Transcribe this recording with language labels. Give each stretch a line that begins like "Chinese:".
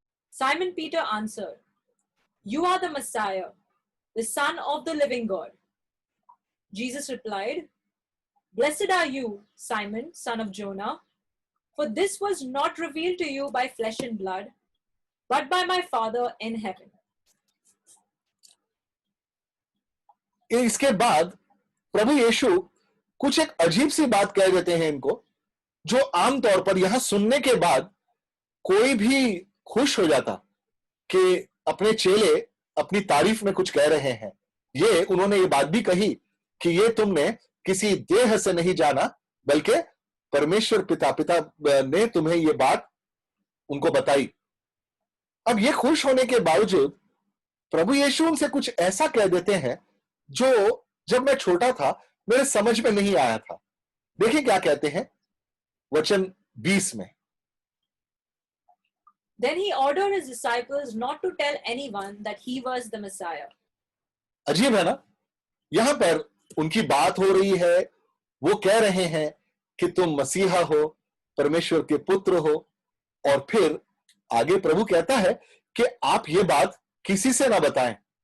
English: Simon Peter answered, You are the Messiah, the Son of the living God. Jesus replied, Blessed are you, Simon, son of Jonah, for this was not revealed to you by flesh and blood, but by my Father in heaven.
Hindi: इसके बाद प्रभु यीशु कुछ एक अजीब सी बात कह देते हैं इनको, जो आमतौर पर यहां सुनने के बाद कोई भी खुश हो जाता कि अपने चेले अपनी तारीफ में कुछ कह रहे हैं। ये उन्होंने ये बात भी कही कि ये तुमने किसी देह से नहीं जाना बल्कि परमेश्वर पिता ने तुम्हें ये बात उनको बताई। अब ये खुश होने के बावजूद प्रभु यीशु उनसे कुछ ऐसा कह देते हैं जो जब मैं छोटा था मेरे समझ में नहीं आया था। देखिए क्या कहते हैं वचन 20 में।
English: Then he ordered his disciples not to tell anyone that he was the Messiah.
Hindi: अजीब है ना, यहां पर उनकी बात हो रही है, वो कह रहे हैं कि तुम मसीहा हो, परमेश्वर के पुत्र हो, और फिर आगे प्रभु कहता है कि आप ये बात किसी से ना बताएं।